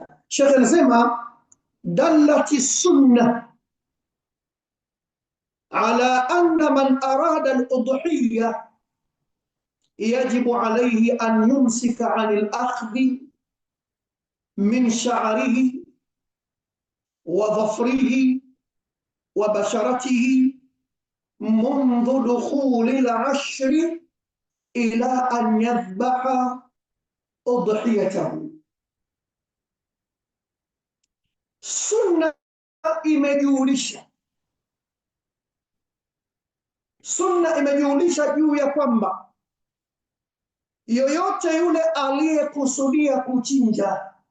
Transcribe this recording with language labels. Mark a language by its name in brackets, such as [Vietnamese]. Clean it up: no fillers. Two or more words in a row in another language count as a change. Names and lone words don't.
[Swahili] Sheikh anasema [Arabic] دلت السنة على أن من أراد الأضحية يجب عليه أن يمسك عن الأخذ من شعره وظفره وبشرته منذ دخول العشر إلى أن يذبح أضحيته. [Swahili] Sunna imejulisha juu ya kwamba yoyote yule aliyekusudia kuchinja,